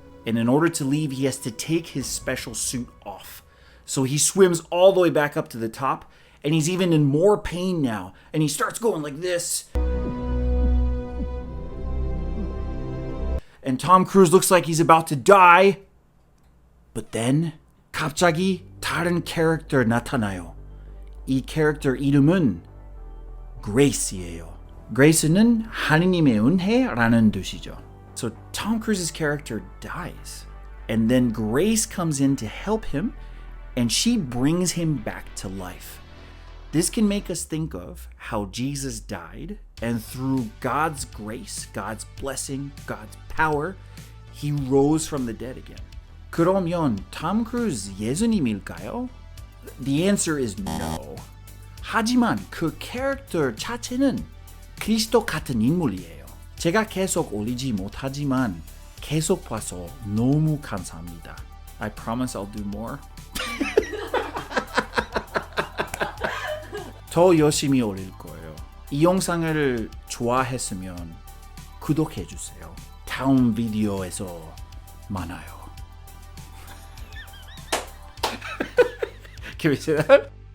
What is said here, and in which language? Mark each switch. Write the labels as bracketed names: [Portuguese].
[English] And in order to leave, he has to take his special suit off. So he swims all the way back up to the top, and he's even in more pain now, and he starts going like this. And Tom Cruise looks like he's about to die. But then [Korean] 갑자기 다른 캐릭터 나타나요. 이 캐릭터 이름은 Grace예요. Grace는 하느님의 은혜라는 뜻이죠. [English] So Tom Cruise's character dies. And then Grace comes in to help him and she brings him back to life. This can make us think of how Jesus died, and through God's grace, God's blessing, God's power, he rose from the dead again. [Korean] 그러면 톰크루즈 예수님일까요? [English] The answer is no. [Korean] 하지만 그 캐릭터 자체는 그리스도 같은 인물이에요. 제가 계속 올리지 못하지만 계속 봐서 너무 감사합니다. [English] I promise I'll do more. [Korean] 더 열심히 올릴 거예요. 이 영상을 좋아했으면 구독해주세요. 다음 비디오에서 만나요. [English] Can we say that?